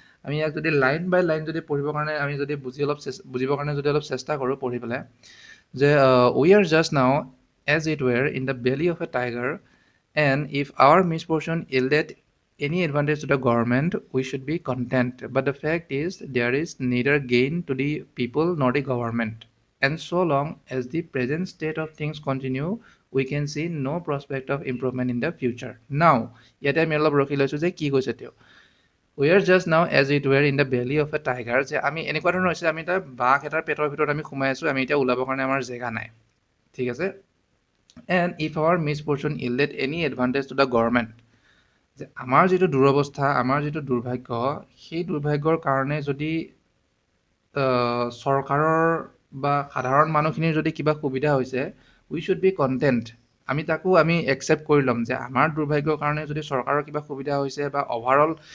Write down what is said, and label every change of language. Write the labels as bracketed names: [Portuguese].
[Assamese] আমি ইয়াক যদি লাইন বাই লাইন যদি পঢ়িবৰ কাৰণে আমি যদি বুজিবৰ কাৰণে যদি অলপ চেষ্টা কৰোঁ পঢ়ি পেলাই, যে [English] We are just now as it were in the belly of a tiger, and if our misfortune yielded any advantage to the government, we should be content. But the fact is, there is neither gain to the people nor the government. And so long as the present state of things continue, we can see no prospect of improvement in the future. [Assamese] Now, ইয়াতে আমি অলপ ৰখি লৈছোঁ যে কি কৈছে তেওঁ, [English] we are just now as it were in the belly of a tiger, [Assamese] যে আমি এনেকুৱা ধৰণৰ হৈছে, আমি এটা বাঘ এটাৰ পেটৰ ভিতৰত আমি সোমাই আছোঁ, আমি এতিয়া ওলাবৰ কাৰণে আমাৰ জেগা নাই, ঠিক আছে। [English] and if our misfortune yielded any advantage to the government, [Assamese] যে আমাৰ যিটো দুৰৱস্থা, আমাৰ যিটো দুৰ্ভাগ্য, সেই দুৰ্ভাগ্যৰ কাৰণে যদি চৰকাৰৰ বা সাধাৰণ মানুহখিনিৰ যদি কিবা সুবিধা হৈছে, [English] we should be content, [Assamese] আমি তাকো আমি একচেপ্ট কৰি ল'ম যে আমাৰ দুৰ্ভাগ্যৰ কাৰণে যদি চৰকাৰৰ কিবা সুবিধা হৈছে বা অভাৰঅল